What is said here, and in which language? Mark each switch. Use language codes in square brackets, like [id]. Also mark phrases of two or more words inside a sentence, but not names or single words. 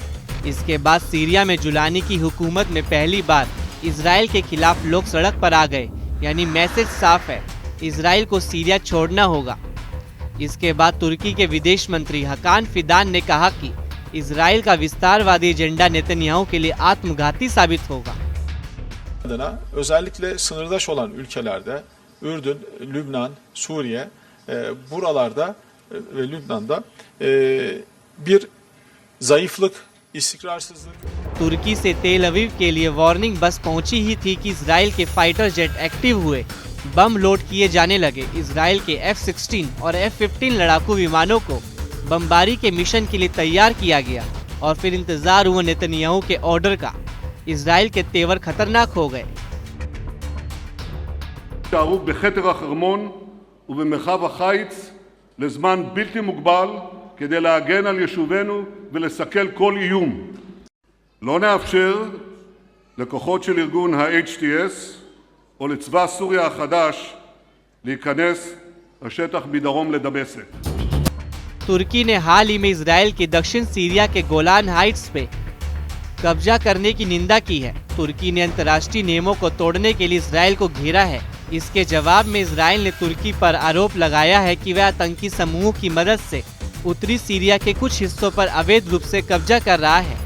[hi] इसके बाद सीरिया में जुलानी की हुकूमत में पहली बार इजराइल के खिलाफ लोग सड़क पर आ गए, यानी मैसेज साफ है, इजराइल को सीरिया छोड़ना होगा। इसके बाद तुर्की के विदेश मंत्री हकान फिदान ने कहा कि इजराइल का विस्तारवादी एजेंडा नेतन्याहू के लिए आत्मघाती साबित होगा। [tr] Özellikle sınırdaş olan ülkelerde Ürdün, Lübnan, Suriye buralarda ve Lübnan'da bir zayıflık, istikrarsızlık। [hi] तुर्की से तेल अवीव के लिए वार्निंग बस पहुंची ही थी कि इजराइल के [en] fighter jet [hi] एक्टिव हुए, बम लोड किए जाने लगे। इजराइल के F-16 और F-15 लड़ाकू विमानों को बमबारी के मिशन के लिए तैयार किया गया और फिर इंतजार हुआ नेतन्याहू के ऑर्डर का। इजराइल के तेवर खतरनाक हो गए। [he] בחדר החרמון ובמרחב החיץ לזמן בלתי מוגבל כדי להגן על יישובינו ולסכל כל איום. לא נאפשר לכוחות של ארגון ה-HTS או לצבא סוריה החדש להיכנס לשטח מדרום לדמשק. [hi] तुर्की ने हाल ही में इजराइल के दक्षिण सीरिया के गोलान हाइट्स पे कब्जा करने की निंदा की है। तुर्की ने अंतर्राष्ट्रीय नियमों को तोड़ने के लिए इजराइल को घेरा है। इसके जवाब में इजराइल ने तुर्की पर आरोप लगाया है कि वह आतंकी समूह की मदद से उत्तरी सीरिया के कुछ हिस्सों पर अवैध रूप से कब्जा कर रहा है।